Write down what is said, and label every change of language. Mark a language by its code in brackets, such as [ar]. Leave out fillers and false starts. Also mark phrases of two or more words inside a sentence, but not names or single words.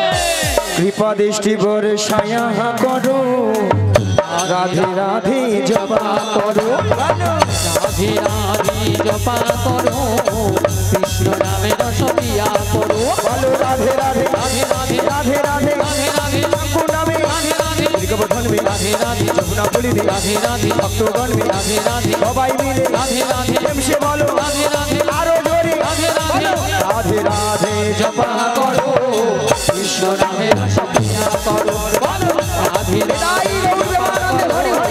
[hi] कृपा दृष्टि बरसाया करो राधे राधे जपा करो। राधे राधे जपा करो कृष्ण नामे रस पिया करो। बोलो राधे राधे राधे राधे राधे राधे राधे राधे कुंड में राधे राधे गीरिगोवर्धन में राधे राधे [bn] যমুনা পুলিনে [hi] राधे राधे भक्तगण में राधे राधे [bn] সবাই মিলে [hi] राधे राधे प्रेम से बोलो राधे राधे [bn] আরো জোরে [hi] राधे राधे राधे राधे जपा करो कृष्ण नामे रस पिया करो। बोलो राधे [bn] তাই গৌর দেবানন্দে হরি হরি